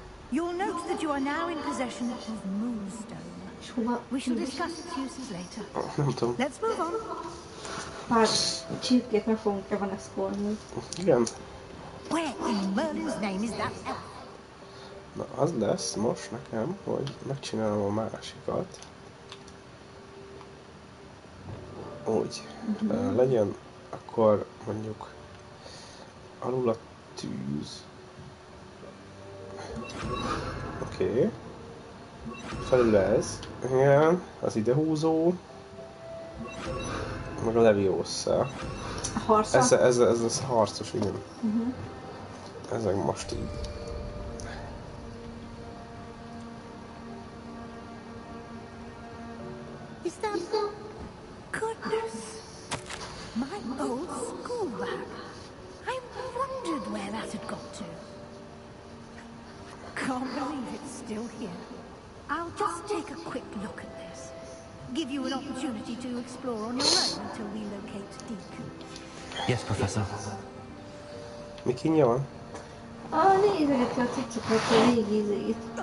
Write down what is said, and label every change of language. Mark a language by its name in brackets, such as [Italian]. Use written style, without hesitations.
[English] You'll note that you are now in possession of Moonstone. [Hungarian] És hova? [English] We shall discuss its uses later. [Hungarian] Nem tudom. [English] Let's move on. [Hungarian] Pár csirkét meg fogunk Evanesco-olni. Igen. [English] Where in Merlin's name is that elf? [Hungarian] Na, az lesz most nekem, hogy megcsinálom a másikat. Úgy. Legyen akkor mondjuk alul a tűz. Oké. Felül ez. Igen, az idehúzó. Meg a Leviosa. A harca? Ez harcos, igen. Ezek most így. [English] Is that... Goodness. My old school bag. I wondered where that had got to. Can't believe it's still here. I'll just take a quick look at this. Give you an opportunity to explore on your own until we locate Deke. Yes, Professor. [Hungarian] Mi kínja van? Nézegeti a cuccokat, a régi ízét.